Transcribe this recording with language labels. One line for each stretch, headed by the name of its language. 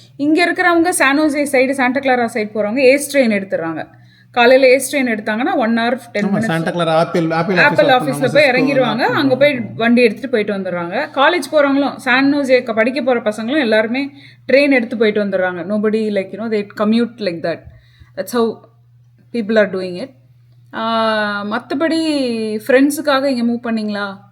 Tamil: இங்கே இருக்கிறவங்க San Jose side, Santa Clara side போகிறவங்க ஏஸ் ட்ரெயின் எடுத்துடுறாங்க. காலையில் ஏஸ் ட்ரெயின் எடுத்தாங்கன்னா
English: 1 hour 10 minutes
Tamil: ஆப்பிள் ஆஃபீஸில் போய் இறங்கிடுவாங்க. அங்கே போய் வண்டி எடுத்துகிட்டு போயிட்டு வந்துடுறாங்க. காலேஜ் போகிறவங்களும், சானோசே படிக்க போகிற பசங்களும் எல்லாருமே ட்ரெயின் எடுத்து போயிட்டு வந்துடுறாங்க.
English: Nobody like they commute like that. That's how people are doing it.
Tamil: மற்றபடி ஃப்ரெண்ட்ஸுக்காக இங்கே மூவ் பண்ணிங்களா?